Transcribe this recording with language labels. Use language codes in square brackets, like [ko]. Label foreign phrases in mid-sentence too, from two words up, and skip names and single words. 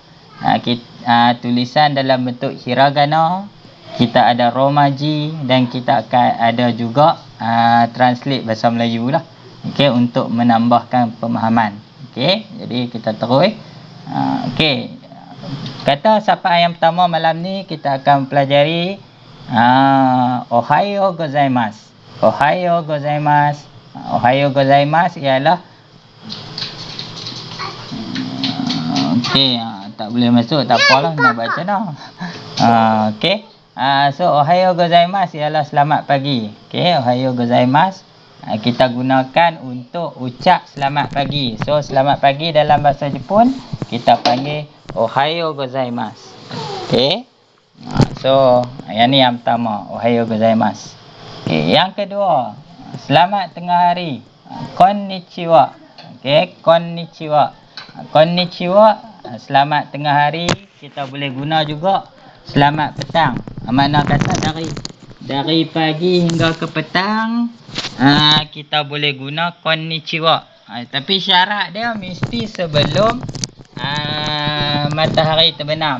[ms] Tulisan dalam bentuk hiragana, kita ada romaji dan kita akan ada juga translate bahasa Melayu lah. Okey, untuk menambahkan pemahaman. Okey, jadi kita terus. Okey. Kata sapaan yang pertama malam ni kita akan pelajari [ja] おはようございます. おはようございます. おはようございます [ms] ialah okey, tak boleh masuk, tak apalah, nak baca dah. Okey. So [ja] おはようございます [ms] ialah selamat pagi. Okey, [ja] おはようございます [ms] kita gunakan untuk ucap selamat pagi. So selamat pagi dalam bahasa Jepun kita panggil [ja] おはようございます. [ms] Okey. So yang ni yang pertama, [ja] おはようございます. [ms] Okey, yang kedua, selamat tengah hari. [ja] Konnichiwa. Okey, konnichiwa. Konnichiwa, [ms] selamat tengah hari. Kita boleh guna juga selamat petang. Mana kata dari pagi hingga ke petang, kita boleh guna konnichiwa. Tapi syarat dia mesti sebelum matahari terbenam.